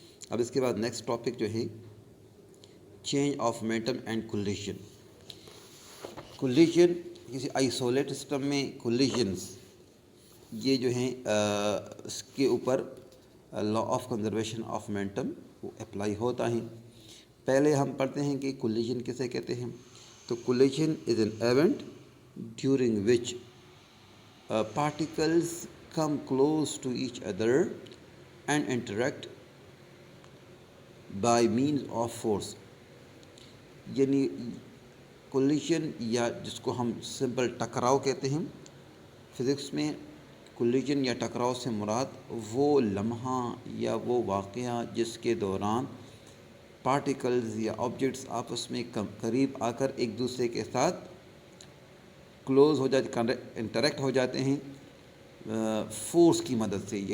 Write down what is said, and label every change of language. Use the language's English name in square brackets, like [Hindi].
[Urdu] اب اس کے بعد نیکسٹ ٹاپک جو ہے change of momentum and collagen. Collagen کسی آئسولیٹ سسٹم میں کولیجنز یہ جو ہیں اس کے اوپر law of conservation of momentum وہ اپلائی ہوتا ہے. پہلے ہم پڑھتے ہیں کہ کولیجن کسے کہتے ہیں. [English] تو collision is an event during which particles come close to each other and interact by means of force. [Urdu] یعنی کولیجن یا جس کو ہم سمپل ٹکراؤ کہتے ہیں فزکس میں، کولیجن یا ٹکراؤ سے مراد وہ لمحہ یا وہ واقعہ جس کے دوران پارٹیکلز یا آبجیکٹس آپس میں قریب آ کر ایک دوسرے کے ساتھ کلوز ہو جاتے، انٹریکٹ ہو جاتے ہیں فورس کی مدد سے.